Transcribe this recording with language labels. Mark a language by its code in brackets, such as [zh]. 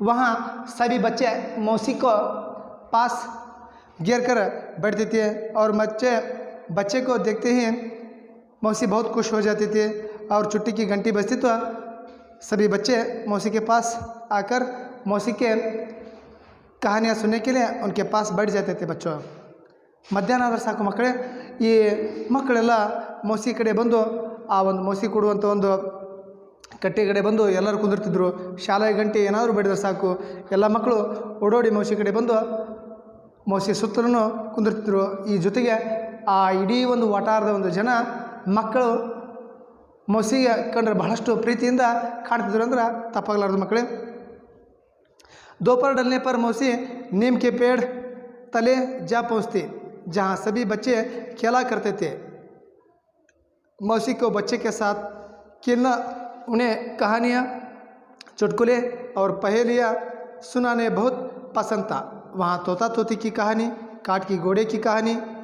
[hi] वहाँ सभी बच्चे मौसी को पास घेर कर बैठते थे और बच्चे को देखते ही मौसी बहुत खुश हो जाती थी। और छुट्टी की घंटी बजती तो सभी बच्चे मौसी के पास आकर मौसी के कहानियाँ सुनने के लिए उनके पास बैठ जाते थे. [kn] बच्चों, ಮಧ್ಯಾಹ್ನ ಆದರೆ ಸಾಕು ಮಕ್ಕಳೇ, ಈ ಮಕ್ಕಳೆಲ್ಲ ಮೌಸಿ ಕಡೆ ಬಂದು ಆ ಒಂದು ಮೌಸಿ ಕೊಡುವಂಥ ಒಂದು ಕಟ್ಟೆ ಕಡೆ ಬಂದು ಎಲ್ಲರೂ ಕುಂದಿರ್ತಿದ್ರು. ಶಾಲೆಯ ಗಂಟೆ ಏನಾದರೂ ಬಡಿದ್ರೆ ಸಾಕು ಎಲ್ಲ ಮಕ್ಕಳು ಓಡೋಡಿ ಮೌಸಿ ಕಡೆ ಬಂದು ಮೌಸಿ ಸುತ್ತಲೂ ಕುಂದಿರ್ತಿದ್ರು. ಈ ಜೊತೆಗೆ ಆ ಇಡೀ ಒಂದು ವಟಾರದ ಒಂದು ಜನ ಮಕ್ಕಳು ಮೌಸಿಗೆ ಕಂಡ್ರೆ ಬಹಳಷ್ಟು ಪ್ರೀತಿಯಿಂದ ಕಾಣ್ತಿದ್ರು ಅಂದ್ರೆ ತಪ್ಪಾಗಲಾರ್ದು ಮಕ್ಕಳೇ. [hi] दोपहर डलने पर मौसी नीम के पेड़ तले जा पहुँचती जहाँ सभी बच्चे खेला करते थे. मौसी को बच्चे के साथ खेलना, उन्हें कहानियाँ, चुटकुले और पहेलियाँ सुनाने बहुत पसंद था. वहाँ तोता तोती की कहानी, काठ की घोड़े की कहानी,